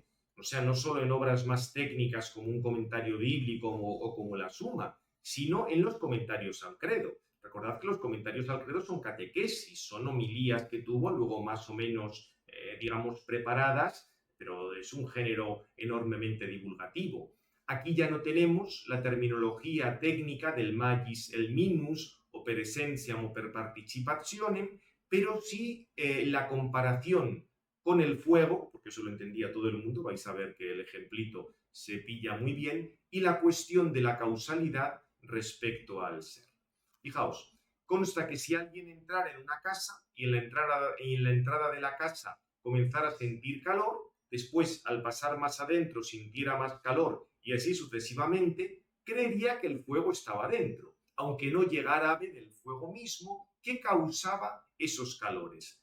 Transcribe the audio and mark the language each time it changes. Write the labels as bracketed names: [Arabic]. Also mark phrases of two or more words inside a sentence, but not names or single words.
[Spanish] O sea, no solo en obras más técnicas como un comentario bíblico o como la Suma, sino en los comentarios al credo. Recordad que los comentarios al credo son catequesis, son homilías que tuvo luego más o menos, digamos, preparadas, pero es un género enormemente divulgativo. Aquí ya no tenemos la terminología técnica del [Latin] magis el minus [Spanish] o [Latin] per essentiam [Spanish] o [Latin] per participationem, [Spanish] pero sí la comparación con el fuego, porque eso lo entendía todo el mundo, vais a ver que el ejemplito se pilla muy bien, y la cuestión de la causalidad respecto al ser. Fijaos, consta que si alguien entrara en una casa y en la entrada de la casa comenzara a sentir calor, después al pasar más adentro sintiera más calor y así sucesivamente, creería que el fuego estaba dentro, aunque no llegara a ver el fuego mismo que causaba esos calores.